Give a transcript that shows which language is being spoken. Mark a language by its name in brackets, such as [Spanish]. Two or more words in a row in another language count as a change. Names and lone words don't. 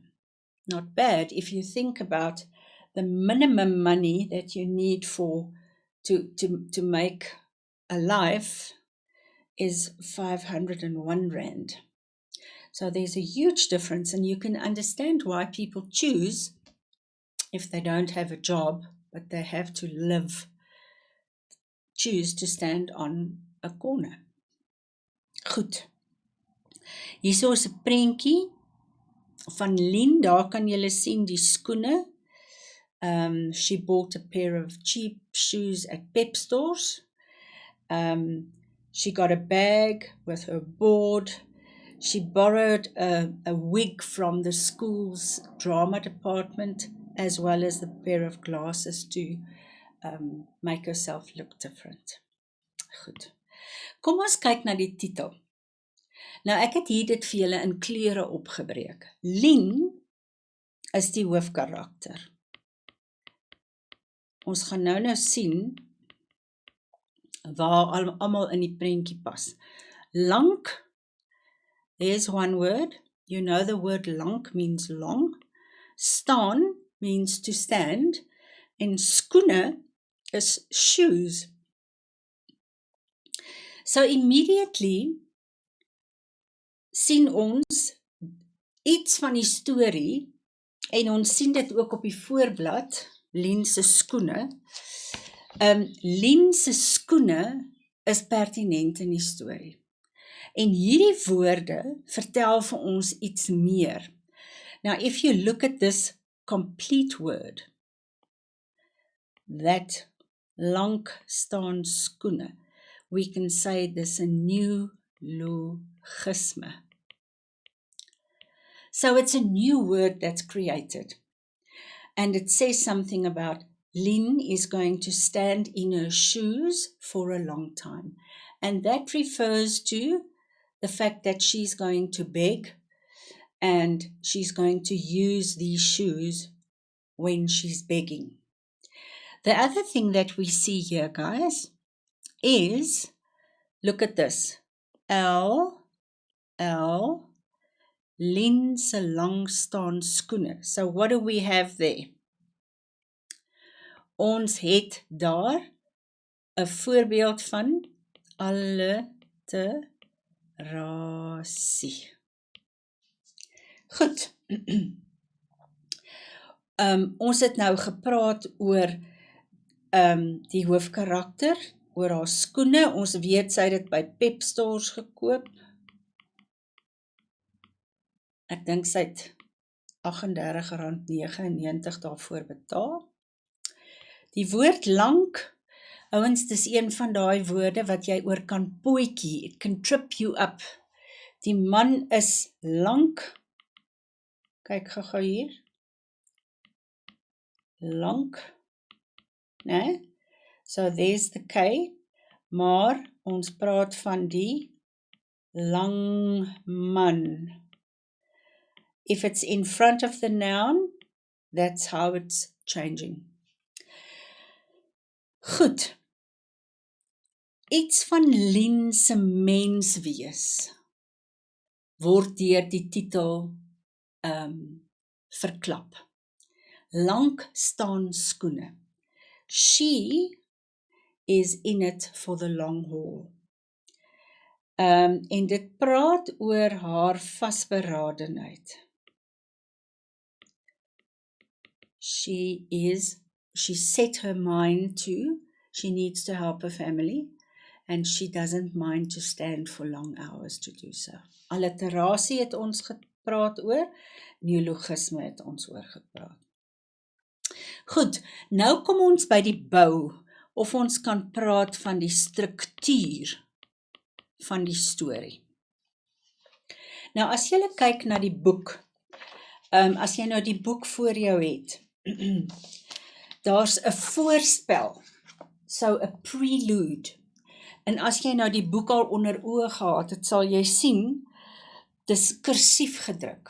[English] Not bad if you think about the minimum money that you need to make a life is 501 Rand. So there's a huge difference, and you can understand why people choose, if they don't have a job, but they have to live, choose to stand on a corner. [Afrikaans] Goed. Hierso is 'n prentjie van Lien, daar kan julle sien die skoene. [English] She bought a pair of cheap shoes at Pep stores. She got a bag with her board. She borrowed a wig from the school's drama department, as well as the pair of glasses to make herself look different. [Afrikaans] Goed. Kom ons kyk na die titel. Nou, ek het hier dit vir julle in kleure opgebreek. Lien is die hoofkarakter. Ons gaan nou sien waar almal in die prentjie pas. Lank, [English] there's one word. You know the word lank means long. Staan means to stand. [Afrikaans] En skoene is shoes. [English] So immediately [Afrikaans] sien ons iets van die storie, en ons sien dit ook op die voorblad, Lien se skoene. Lien se skoene is pertinent in die storie. En hierdie woorde vertel vir ons iets meer. [English] Now, if you look at this complete word. [Afrikaans] That lank staan skoene. [English] We can say this a neologisme. So it's a new word that's created. And it says something about Lynn is going to stand in her shoes for a long time. And that refers to the fact that she's going to beg and she's going to use these shoes when she's begging. The other thing that we see here, guys, is, look at this. [Afrikaans] Lynn se lang staan skoene. [English] So what do we have there? [Afrikaans] Ons het daar 'n voorbeeld van alliterasie. Goed. Ons het nou gepraat oor die hoofkarakter, oor haar skoene. Ons weet sy het dit by Pep Stores gekoop. Ek dink sy het R38.99 daarvoor betaal. Die woord lank, ouens, dis een van daai woorde wat jy oor kan pootjie. [English] It can trip you up. [Afrikaans] Die man is lank. Kyk gou hier. Lank. Nee? [English] So there's the K. [Afrikaans] Maar ons praat van die lang man. [English] If it's in front of the noun, that's how it's changing. [Afrikaans] Goed. Iets van Lynn se menswees word deur die titel verklap. Lank staan skoene. [English] She is in it for the long haul. [Afrikaans] En dit praat oor haar vasberadenheid. [English] She set her mind to, she needs to help her family, and she doesn't mind to stand for long hours to do so. [Afrikaans] Alliterasie het ons gepraat oor, neologisme het ons oor gepraat. Goed, nou kom ons by die bou, of ons kan praat van die struktuur van die storie. Nou, as jy kyk na die boek, as jy nou die boek voor jou het, daar's 'n voorspel, so 'n prelude, en as jy nou die boek al onder oë gehad het, sal jy sien, dis kursief gedruk.